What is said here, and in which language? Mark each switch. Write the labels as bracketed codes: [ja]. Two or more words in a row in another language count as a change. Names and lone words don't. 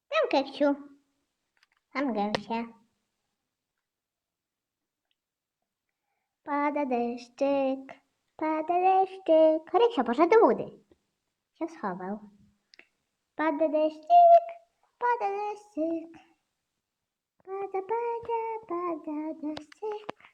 [pl] Keksiu. Mam gęsie. Pada deszczyk, pada deszczyk. Ryksia poszedł do budy. Się schował. Pada deszczyk, pada deszczyk. Pada, pada, pada deszczyk.